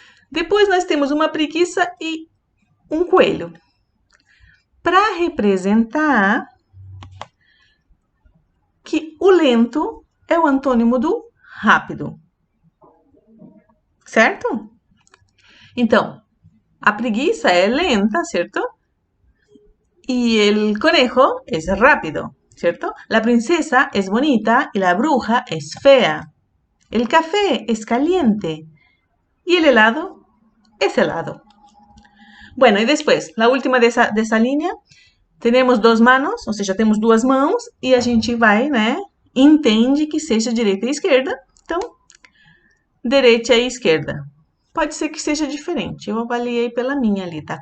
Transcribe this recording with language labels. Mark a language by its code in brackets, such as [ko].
[pt] Depois, nós temos uma preguiça e um coelho, para representar que o lento é o antônimo do rápido. Certo? Então, a preguiça é lenta, certo? [es] Y el conejo es rápido, ¿cierto? La princesa es bonita y la bruja es fea. El café es caliente y el helado es helado. Bueno, y después, la última [pt] de essa linha, temos duas manos, ou seja, temos duas mãos e a gente vai, né, entende que seja direita e esquerda. Então, direita e esquerda. Pode ser que seja diferente. Eu avaliei pela minha ali, tá?